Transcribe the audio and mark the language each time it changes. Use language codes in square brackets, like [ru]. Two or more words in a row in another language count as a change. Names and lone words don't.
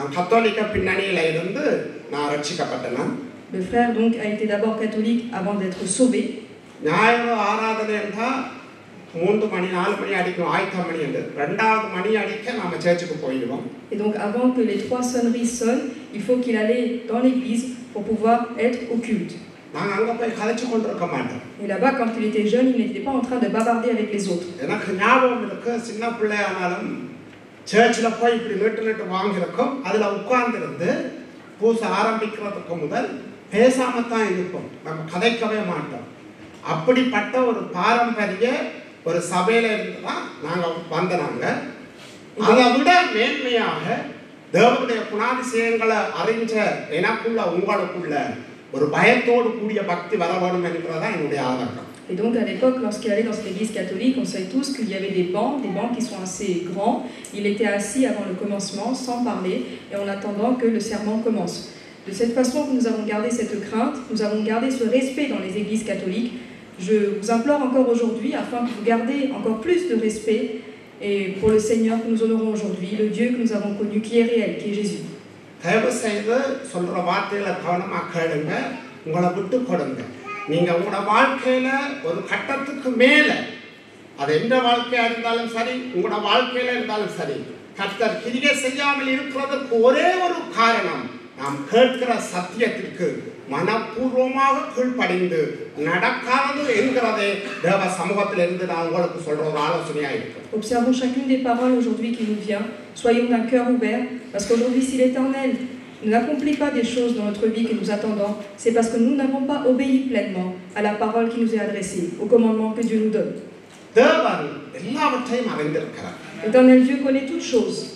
[fr] Le frère donc a été d'abord catholique avant d'être sauvé. Et donc avant que les 3 sonneries sonnent, il faut qu'il allait dans l'église pour pouvoir être au culte. Et là-bas, quand il était jeune, il n'était pas en train de bavarder avec les autres. [ta] அப்படிப்பட்ட ஒரு பாரம்பரிய ஒரு சபையில இருந்து தான் நாங்க வந்தனாங்க. அதை விட மேன்மையாக தேவனுடைய குணாதிசயங்களை அறிஞ்ச எனக்குள்ள உங்களுக்குள்ள ஒரு பயத்தோடு கூடிய பக்தி வர வேண்டும் என்றதான் என்னுடைய ஆதங்கம். [fr] Et donc à l'époque, lorsqu'il allait dans cette église catholique, on sait tous qu'il y avait des bancs qui sont assez grands. Il était assis avant le commencement, sans parler, et en attendant que le serment commence. De cette façon que nous avons gardé cette crainte, nous avons gardé ce respect dans les églises catholiques. Je vous implore encore aujourd'hui, afin que vous gardiez encore plus de respect et pour le Seigneur que nous honorons aujourd'hui, le Dieu que nous avons connu, qui est réel, qui est Jésus. [ta] நீங்க உங்களோட வாழ்க்கையில ஒரு கட்டத்துக்கு மேல அது எந்த வாழ்க்கையா இருந்தாலும் சரி, உங்களோட வாழ்க்கையில இருந்தாலும் சரி, கர்த்தர் கிரியை செய்யாமல் இருக்கிறதுக்கு ஒரே ஒரு காரணம், நாம் கேட்கிற சத்தியத்திற்கு மனப்பூர்வமாக கீழ்ப்படிந்து நடக்காது என்கிறதே தேவ சமூகத்திலிருந்து நான் உங்களுக்கு சொல்ற ஒரு ஆலோசனையா இருக்கு. [fr] Observons chacune des paroles aujourd'hui qui nous vient. Soyons d'un cœur ouvert, parce qu'aujourd'hui, si l'Éternel n'accomplit pas des choses dans notre vie que nous attendons, c'est parce que nous n'avons pas obéi pleinement à la parole qui nous est adressée, au commandement que Dieu nous donne. L'Éternel Dieu connaît toutes choses.